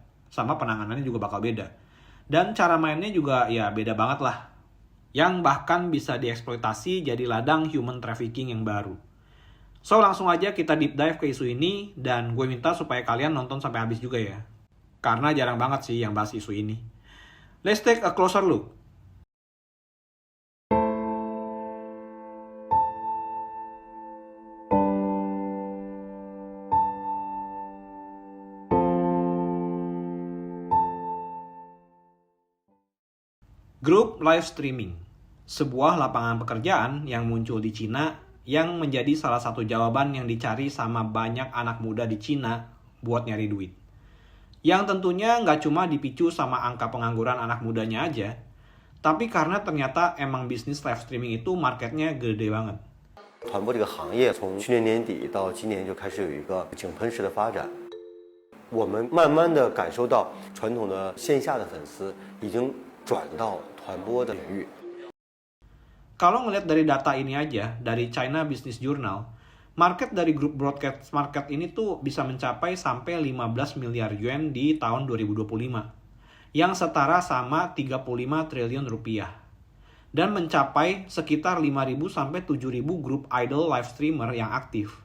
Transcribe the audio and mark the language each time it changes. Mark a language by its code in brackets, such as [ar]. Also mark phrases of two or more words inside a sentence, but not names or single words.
[id] Sama penanganannya juga bakal beda. Dan cara mainnya juga ya beda banget lah. Yang bahkan bisa dieksploitasi jadi ladang [en] human trafficking [id] yang baru. So langsung aja kita [en] deep dive [id] ke isu ini. Dan gue minta supaya kalian nonton sampai habis juga ya. Karena jarang banget sih yang bahas isu ini. [en] Let's take a closer look. [id] Grup [en] live streaming, [id] sebuah lapangan pekerjaan yang muncul di Cina yang menjadi salah satu jawaban yang dicari sama banyak anak muda di Cina buat nyari duit. Yang tentunya nggak cuma dipicu sama angka pengangguran anak mudanya aja, tapi karena ternyata emang bisnis [en] live streaming [id] itu marketnya gede banget. [zh] 团播这个行业从去年年底到今年就开始有一个井喷式的发展，我们慢慢的感受到传统的线下的粉丝已经转到团播的领域。 [id] Kalau ngelihat dari data ini aja, dari China Business Journal, market dari grup [en] broadcast market [id] ini tuh bisa mencapai sampai 15 miliar yuan di tahun 2025, yang setara sama 35 triliun rupiah. Dan mencapai sekitar 5.000 sampai 7.000 grup [en] idol live streamer [id] yang aktif.